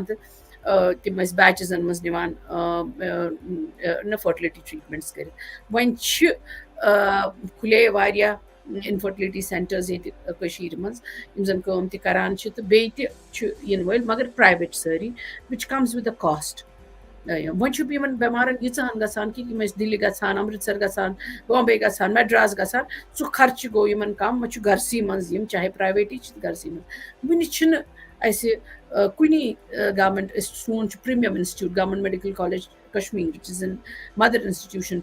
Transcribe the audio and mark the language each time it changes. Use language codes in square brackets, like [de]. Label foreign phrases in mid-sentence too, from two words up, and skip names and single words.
[ks] تہٕ تِم ٲسۍ بیچزن منٛز نِوان [en] fertility treatments [ks] کٔرِتھ وۄنۍ چھِ کھُلے واریاہ [en] infertility centers [ks] ییٚتہِ کٔشیٖرِ منٛز یِم زن کٲم تہِ کران چھِ تہٕ بیٚیہِ تہِ چھِ یِنہٕ وٲلۍ مگر پرٛایویٹ سٲری [en] which comes with a cost [ks] وۄنۍ چھُ یِمن بٮ۪مارن ییٖژاہن گژھان کہِ یِم ٲسۍ دِلہِ گژھان امرتسر گژھان بامبے گژھان میڈراس گژھان سُہ خرچہٕ گوٚو یِمن کم وۄنۍ چھُ گرسٕے منٛز یِم چاہے پرٛایویٹٕے چھِ گرسٕے منٛز وٕنہِ چھِنہٕ اَسہِ کُنی گورمنٹ سون چھُ [en] premium institute [ks] گورمنٹ میڈِکل کالیج کشمیٖر [en] which is in mother institution